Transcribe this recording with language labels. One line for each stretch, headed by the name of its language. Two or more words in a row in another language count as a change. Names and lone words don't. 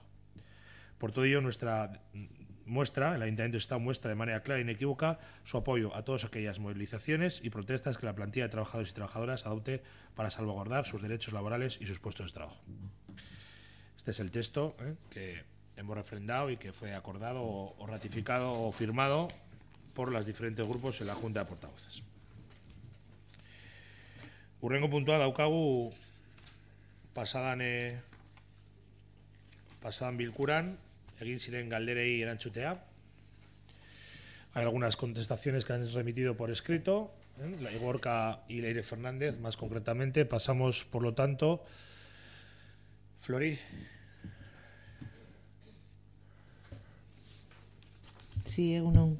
Spanish: Por todo ello, el Ayuntamiento de Sestao muestra de manera clara e inequívoca su apoyo a todas aquellas movilizaciones y protestas que la plantilla de trabajadores y trabajadoras adopte para salvaguardar sus derechos laborales y sus puestos de trabajo. Este es el texto que hemos refrendado y que fue acordado o ratificado o firmado por los diferentes grupos en la Junta de Portavoces.
Basque: Hurrengo puntua daukagu pasadan bilkuran egin ziren galderei erantzutea.
Spanish: Hay algunas contestaciones que han remitido por escrito, la Gorka y Leire Fernández, más concretamente. Pasamos, por lo tanto, Flori. Sí, Egunon.